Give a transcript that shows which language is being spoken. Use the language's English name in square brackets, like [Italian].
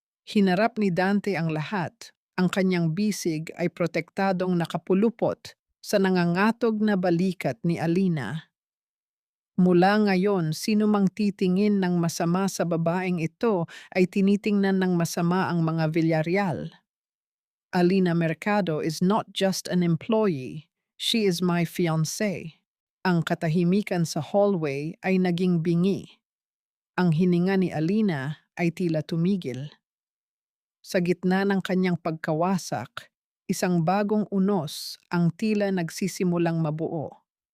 [Filipino] Hinarap ni Dante ang lahat. Ang kanyang bisig ay protektadong nakapulupot sa nangangatog na balikat ni Alina. Mula ngayon, sino mang titingin ng masama sa babaeng ito ay tinitingnan ng masama ang mga Villarreal. [English] Alina Mercado is not just an employee, she is my fiancé. [Filipino] Ang katahimikan sa hallway ay naging bingi. Ang hininga ni Alina ay tila tumigil. Sa gitna ng kanyang pagkawasak, isang bagong unos ang tila nagsisimulang mabuo.